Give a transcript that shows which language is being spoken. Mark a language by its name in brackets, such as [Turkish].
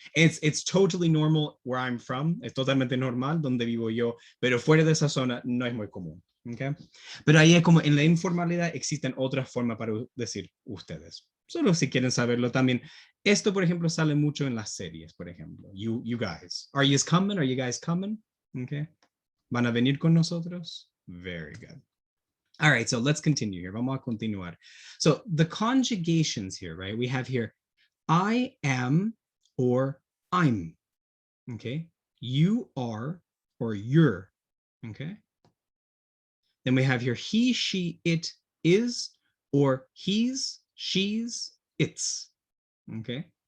[English] It's totally normal where I'm from. [Spanish] Es totalmente normal donde vivo yo, pero fuera de esa zona no es muy común. Okay. Pero ahí es como en la informalidad existen otras formas para decir ustedes. Solo si quieren saberlo también. Esto, por ejemplo, sale mucho en las series, por ejemplo. [English] You guys. Are you coming? Are you guys coming? Okay. [Spanish] ¿Van a venir con nosotros? [English] Very good. All right, so let's continue here. [Spanish] Vamos a continuar. [English] So the conjugations here, right? We have here, I am or I'm, okay? You are or you're, okay? Then we have here he, she, it is, or he's, she's, it's, okay?